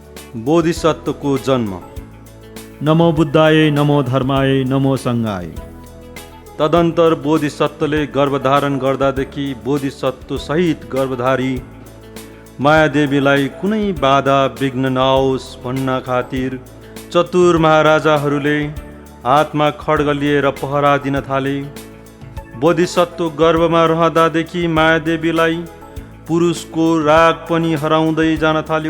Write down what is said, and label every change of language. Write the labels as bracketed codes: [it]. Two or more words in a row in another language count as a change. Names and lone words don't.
[ne] बोधिसत्वको जन्म। [sa] नमो बुद्धाय, नमो धर्माय, नमो सङ्घाय। [ne] तदन्तर बोधिसत्वले गर्भधारण गर्दादेखि बोधिसत्व सहित गर्भधारी मायादेवीलाई कुनै बाधा विघ्न नआओस् भन्न खातिर चतुर महाराजाहरूले हातमा खड्ग लिएर पहरा दिन थाले। बोधिसत्व गर्भमा रहँदादेखि मायादेवीलाई पुरुषको राग पनि हराउँदै जान थाल्यो।